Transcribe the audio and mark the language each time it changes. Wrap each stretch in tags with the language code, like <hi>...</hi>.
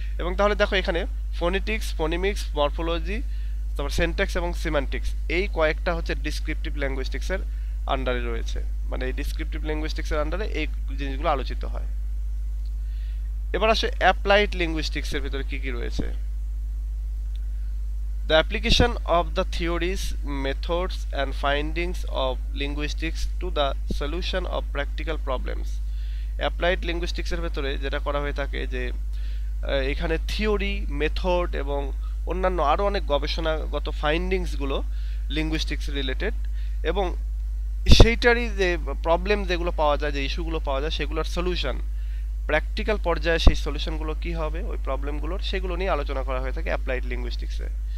<bn>এবং তাহলে দেখো এখানে ফোনেটিক্স, ফোনিমিক্স, মরফোলজি, তারপর সেন্টেক্স এবং সিমান্টিক্স, এই কয়েকটা হচ্ছে ডিসক্রিপটিভ লিঙ্গুইস্টিক্সের আন্ডারে রয়েছে। মানে এই ডিসক্রিপটিভ লিঙ্গুইস্টিক্সের আন্ডারে এই জিনিসগুলো আলোচিত হয়। এবার আসে অ্যাপ্লাইড লিঙ্গুইস্টিক্সের ভিতরে কি কি রয়েছে।</bn> <en>The application of the theories, methods and findings of linguistics to the solution of practical problems.</en> <bn>Applied linguistics এর ভেতরে যেটা করা হয়ে থাকে যে এখানে থিওরি, মেথড এবং অন্যান্য আরও অনেক গবেষণাগত ফাইন্ডিংসগুলো লিঙ্গুইস্টিক্স রিলেটেড, এবং সেইটারই যে প্রবলেম যেগুলো পাওয়া যায়, যে ইস্যুগুলো পাওয়া যায়, সেগুলোর সলিউশন প্র্যাকটিক্যাল পর্যায়ে সেই সলিউশনগুলো কী হবে ওই প্রবলেমগুলোর, সেগুলো নিয়ে আলোচনা করা হয়ে থাকে অ্যাপ্লাইড লিঙ্গুইস্টিক্সে।</bn>